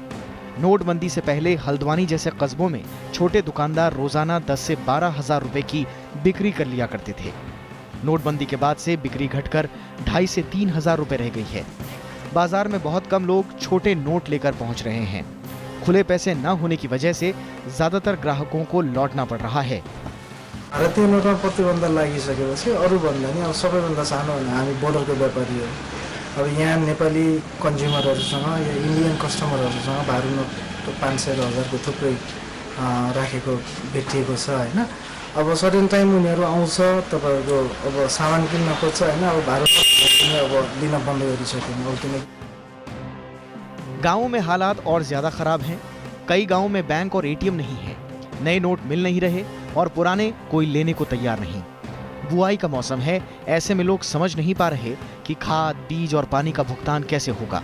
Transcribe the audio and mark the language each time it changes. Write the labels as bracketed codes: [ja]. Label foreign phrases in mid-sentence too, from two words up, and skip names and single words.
[hi] नोटबंदी से पहले हल्द्वानी जैसे कस्बों में छोटे दुकानदार रोजाना 10 से 12,000 रुपए की बिक्री कर लिया करते थे। नोटबंदी के बाद से बिक्री घटकर 2,500 से 3,000 रुपए रह गई है। बाजार में बहुत कम लोग छोटे नोट लेकर पहुंच रहे हैं। खुले पैसे न होने की वजह से ज्यादातर ग्राहकों को लौटना पड़ रहा है। [ne] भारतीय नोटमा प्रतिबन्ध लागिसकेपछि अरूभन्दा नि अब सबैभन्दा सानो भने हामी बोर्डरको व्यापारी हो। अब यहाँ नेपाली कन्ज्युमरहरूसँग या इन्डियन कस्टमरहरूसँग भारू नोट 500 र 1000 को थुप्रै राखेको भेटिएको छ हैन। अब [en] certain time [ne] उनीहरू आउँछ, तपाईहरुको अब सामान किन्न खोज्छ हैन। अब भारू नोट अब दिन बन्द गरिसक्यो अब किन। [hi] गाँवों में हालात और ज्यादा खराब हैं। कई गाँवों में बैंक और एटीएम नहीं है, नए नोट मिल नहीं रहे और पुराने कोई लेने को तैयार नहीं। बुआई का मौसम है, ऐसे में लोग समझ नहीं पा रहे कि खाद, बीज और पानी का भुगतान कैसे होगा।